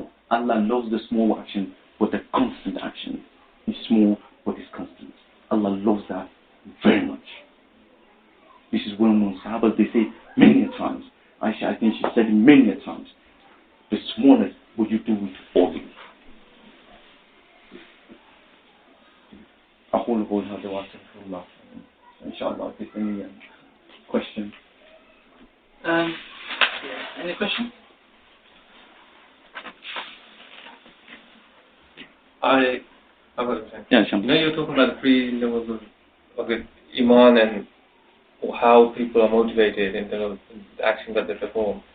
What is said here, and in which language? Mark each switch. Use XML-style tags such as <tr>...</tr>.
<en>Allah loves the small action, but the constant action is small, but it's constant. Allah loves that very much. This is well known. Sahabas, they say many a times. I think she said it many a times. The smallest, but you do it always.</en> <ar>أقول قولي هذا وأستغفر الله. إن شاء الله</ar> <en>if there's any question. Yeah. Any question? I have a question. Yeah, you know, you're talking about the three levels of Iman and how people are motivated in terms of the action that they perform.</en>